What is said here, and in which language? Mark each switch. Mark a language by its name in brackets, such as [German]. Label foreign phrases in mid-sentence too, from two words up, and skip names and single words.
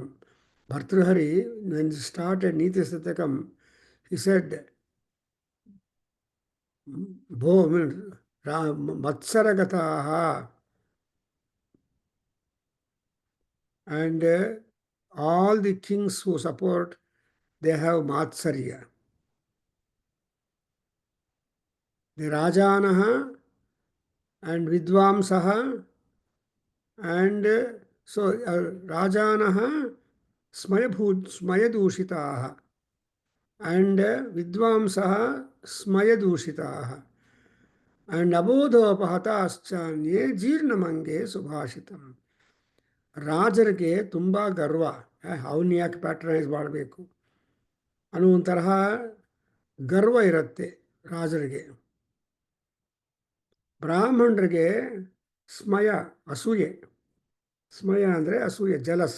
[English] Bhartrihari, when he started Niti Satakam, he said, Matsaragataha And all the kings who support, they have Matsarya. [Sanskrit] The राजानः and विद्वांसः and राजानः स्मयदूषिताः and विद्वांसः स्मयदूषिताः and अबोधोपहताश्चान्ये जीर्णमङ्गे सुभाषितम्. [Kannada] ರಾಜರಿಗೆ ತುಂಬ ಗರ್ವ, ಅವನ್ನ ಯಾಕೆ ಪ್ಯಾಟ್ರನೈಸ್ ಮಾಡಬೇಕು ಅನ್ನೋ ಒಂದು ತರಹ ಗರ್ವ ಇರುತ್ತೆ ರಾಜರಿಗೆ. ಬ್ರಾಹ್ಮಣರಿಗೆ ಸ್ಮಯ, ಅಸೂಯೆ. ಸ್ಮಯ ಅಂದರೆ ಅಸೂಯೆ, ಜಲಸ್.